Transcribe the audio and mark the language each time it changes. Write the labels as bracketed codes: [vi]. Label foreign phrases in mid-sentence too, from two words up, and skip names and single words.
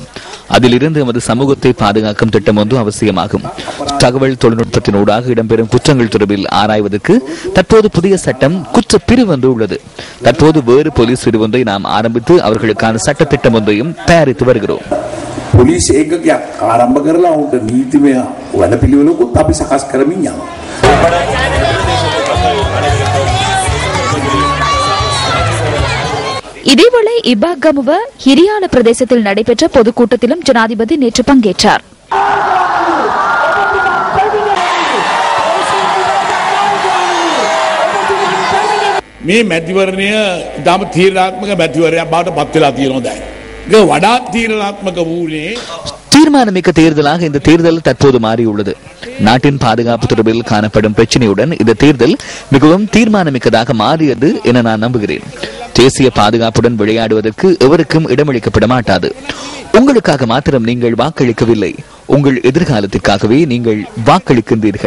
[ta] அதிலிருந்து எமது சமூகத்தை பாதுகாக்கும் திட்டம் ஒன்று அவசியமாகும். தகவல் தொழில்நுட்பத்தினூடாக இடம்பெறும் குற்றங்கள் தொடர்பில் ஆராய்வதற்கு தற்போது புதிய சட்டம் குற்ற பிரிவு ஒன்று உள்ளது. தற்போது வேறு போலீஸ் பிரிவு ஒன்றை நாம் ஆரம்பித்து அவர்களுக்கான சட்ட திட்டம் ஒன்றையும் தயாரித்து வருகிறோம். [si] போலீஸ் ආරම්භ කරලා උන්ට නීතිමය වැඩපිළිවෙලකුත් අපි සකස් කරමින් යනවා. [ta] இதேவேளை இபாகமுவ ஹிரியால பிரதேசத்தில் நடைபெற்ற பொதுக்கூட்டத்திலும் ஜனாதிபதி நேற்று பங்கேற்றார். [si] මේ මැතිවරණය ඉතාම තීරණාත්මක මැතිවරණයක් බවට පත් වෙලා තියෙනවා දැන්. ඒක වඩාත් තීරණාත්මක වූනේ [ta] தீர்மானமிக்க தேர்தலாக இந்த தேர்தல் தற்போது மாறியுள்ளது. நாட்டின் பாதுகாப்பு தொடர்பில் காணப்படும் பிரச்சனையுடன் இந்த தேர்தல் மிகவும் தீர்மானமிக்கதாக மாறியது என நான் நம்புகிறேன். தேசிய பாதுகாப்புடன் விளையாடுவதற்கு எவருக்கும் இடமளிக்கப்பட மாட்டாது. உங்களுக்காக மாத்திரம் நீங்கள் வாக்களிக்கவில்லை, உங்கள் எதிர்காலத்திற்காகவே நீங்கள் வாக்களிக்கின்றீர்கள்.